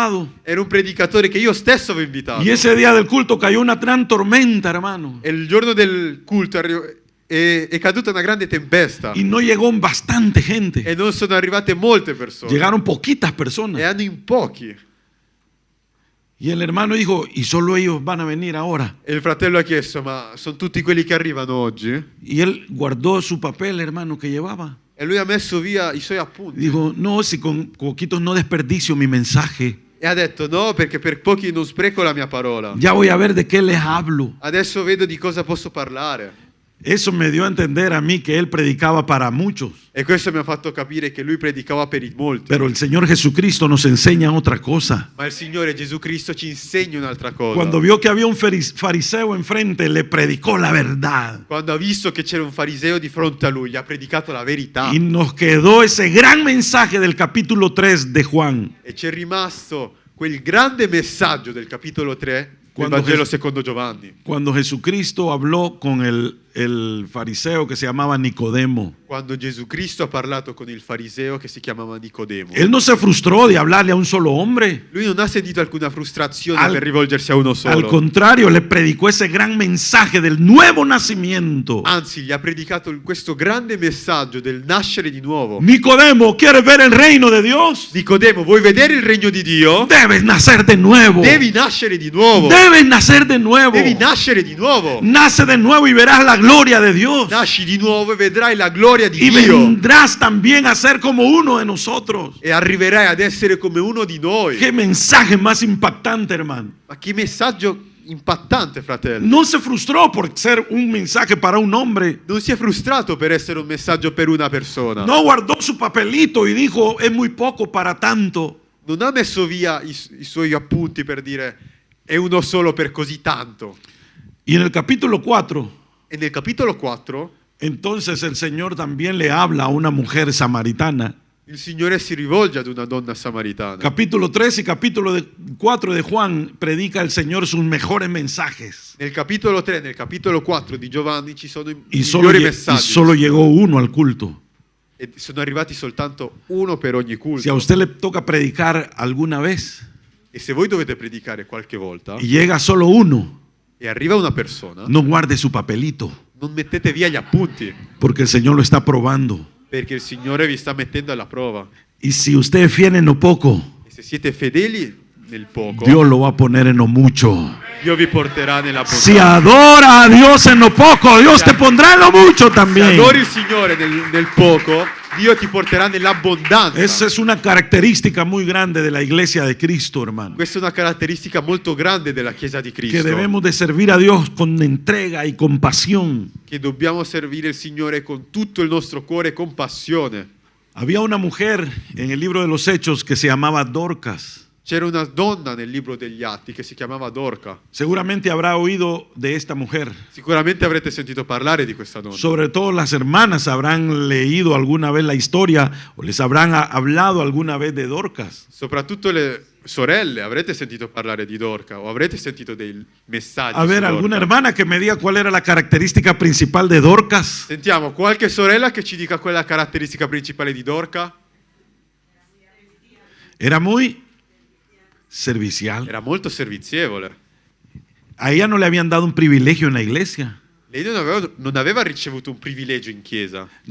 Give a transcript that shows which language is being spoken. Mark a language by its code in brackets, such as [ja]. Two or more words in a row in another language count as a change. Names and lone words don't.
[it] Era un predicatore che io stesso avevo invitato. [es] Y ese día del culto cayó una gran tormenta, hermano. [it] E il giorno del culto è caduta una grande tempesta. [es] Y no llegó bastante gente. [it] E non sono arrivate molte persone. [es] Llegaron poquitas personas. [it] Erano in pochi. [es] Y el hermano dijo, ¿y solo ellos van a venir ahora? [it] E il fratello ha chiesto, ma sono tutti quelli che arrivano oggi? [es] Y él guardó su papel, hermano, que llevaba. [it] E lui ha messo via i suoi appunti. [es] Dijo, no, si con poquitos no desperdicio mi mensaje. [it] E ha detto, no, perché per pochi non spreco la mia parola. [es] Ya voy a ver de qué les hablo. [it] Adesso vedo di cosa posso parlare. [es] Eso me dio a entender a mí que él predicaba para muchos. [it] E questo mi ha fatto capire che lui predicava per i molti. [es] Pero el Señor Jesucristo nos enseña otra cosa. [it] Ma il Signore Gesù Cristo ci insegna un'altra cosa. [es] Cuando vio que había un fariseo enfrente, le predicó la verdad. [it] Quando ha visto che c'era un fariseo di fronte a lui, gli ha predicato la verità. [es] Y nos quedó ese gran mensaje del capítulo 3 de Juan. [it] E c'è rimasto quel grande messaggio del capitolo 3 del Quando Vangelo secondo Giovanni. [es] Cuando Jesucristo habló con el fariseo que se llamaba Nicodemo. [it] Quando Gesù Cristo ha parlato con il fariseo che si chiamava Nicodemo. [es] Él no se frustró de hablarle a un solo hombre. [it] Lui non ha sentito alcuna frustrazione per rivolgersi a uno solo. [es] Al contrario, le predicó ese gran mensaje del nuevo nacimiento. [it] Anzi, gli ha predicato questo grande messaggio del nascere di nuovo. [es] Nicodemo, ¿quieres ver el reino de Dios? [it] Nicodemo, vuoi vedere il regno di Dio? [es] Debes nacer de nuevo. [it] Devi nascere di nuovo. [es] Debes nacer de nuevo. [it] Devi nascere di nuovo. [es] Nace de nuevo y verás la gloria de Dios. [it] Nasci di nuovo e vedrai la gloria di [es] Y [it] Dio. [es] vendrás también a ser como uno de nosotros. [it] E arriverai ad essere come uno di noi. [es] Qué mensaje más impactante, hermano. [it] Ma che messaggio impattante, fratello. [es] No se frustró por ser un mensaje para un hombre. [it] Non si è frustrato per essere un messaggio per una persona. [es] No guardó su papelito y dijo, es muy poco para tanto. [it] Non ha messo via i suoi appunti per dire è uno solo per così tanto. [es] Y en el capítulo 4, [it] E nel capitolo 4 [es] entonces el Señor también le habla a una mujer samaritana. [it] il Signore si rivolge ad una donna samaritana. [es] Capítulo 3 y capítulo 4 de Juan predica el Señor sus mejores mensajes. [it] Nel capitolo 3 e nel capitolo 4 di Giovanni ci sono i [es] Y solo, [it] migliori [es] y [it] messaggi. [es] solo llegó uno al culto. [it] E sono arrivati soltanto uno per ogni culto. [es] Si a usted le toca predicar alguna vez [it] E se voi dovete predicare qualche volta [es] y llega solo uno, [it] e arriva una persona, [es] no guarde su papelito, [it] non mettete via gli appunti, [es] porque el Señor lo está probando. [it] perché il Signore vi sta mettendo alla prova. [es] Y si usted es fiel en lo poco, [it] E se siete fedeli nel poco, [es] Dios lo va a poner en lo mucho. [it] Dio vi porterà nella [es] Si [it] bontà. [es] adora a Dios en lo poco, Dios te pondrá en lo mucho [it] Se [es] también. [it] adori il Signore nel poco, Dio ti porterà nell'abbondanza. [es] Esa es una característica muy grande de la iglesia de Cristo, hermano. [it] Questa è una caratteristica molto grande della Chiesa di [es] Que [it] Cristo, [es] debemos de servir a Dios con entrega y compasión. [it] che dobbiamo servire il Signore con tutto il nostro cuore e con passione. [es] Había una mujer en el libro de los Hechos que se llamaba Dorcas. [it] C'era una donna nel libro degli Atti che si chiamava Dorca. [es] Seguramente habrá oído de esta mujer. [it] Sicuramente avrete sentito parlare di questa donna. [es] Sobre todo las hermanas habrán leído alguna vez la historia o les habrán hablado alguna vez de Dorcas. [it] Soprattutto le sorelle avrete sentito parlare di Dorca o avrete sentito dei messaggi [es] A ver, [it] su [es] alguna [it] Dorca. [es] hermana que me diga cuál era la característica principal de Dorcas. [it] Sentiamo qualche sorella che ci dica qual è la caratteristica principale di Dorca. [es] Era muy servicial. [it] Era molto servizievole. [es] A ella no le habían dado un privilegio en la iglesia. [it] Lei non aveva ricevuto un privilegio in chiesa,